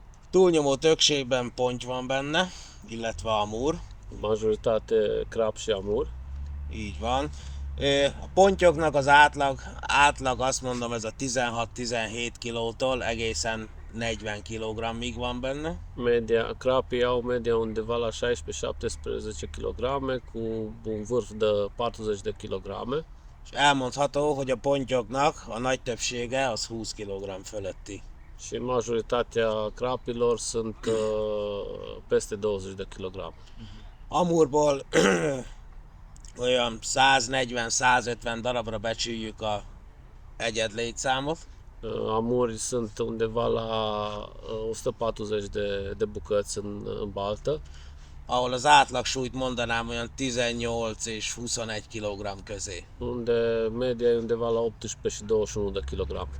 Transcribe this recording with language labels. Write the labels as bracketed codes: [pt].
[hu] Túlnyomó többségben ponty van benne, illetve amúr. [ro] Majoritate kráp și amur. [hu] Így van. A pontyoknak az átlag azt mondom, ez a 16-17 kilótól egészen 40 kg-ig van benne. [ro] Media, crapii au media undeva la 16-17 kg cu un vârf de 40 de kg. [hu] És elmondható, hogy a pontyoknak a nagy többsége az 20 kg fölötti. [ro] Și majoritatea crapilor sunt peste 20 de kg. [hu] Amurból olyan 140-150 darabra becsüljük a egyed létszámot. [ro] Amuri sunt undeva la 140 de bucăți în baltă. [hu] Ahol az átlagsúlyt mondanám olyan 18 és 21 kg közé. [ro] Unde media e undeva la 18 și 21 de kg.